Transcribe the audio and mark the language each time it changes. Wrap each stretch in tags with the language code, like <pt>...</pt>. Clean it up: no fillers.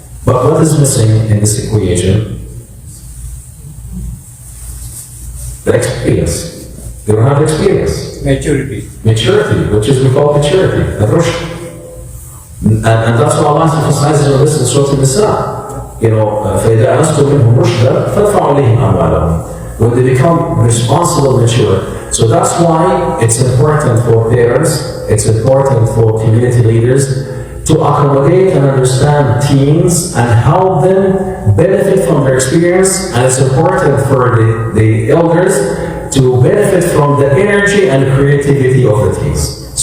<en>But what is missing in this equation? The experience. They don't have experience. Maturity. Maturity, which is we call maturity, the rushd. And that's why Allah emphasizes on this in Surah An-Nisa.</en> <ar>فإذا أنستم منهم رشدا فادفعوا إليهم أموالهم.</ar> <en>When they become responsible, mature. So that's why it's important for parents, it's important for community leaders to accommodate and understand teens and help them benefit from their experience, and it's important for the elders to benefit from the energy and creativity of the teens.</en>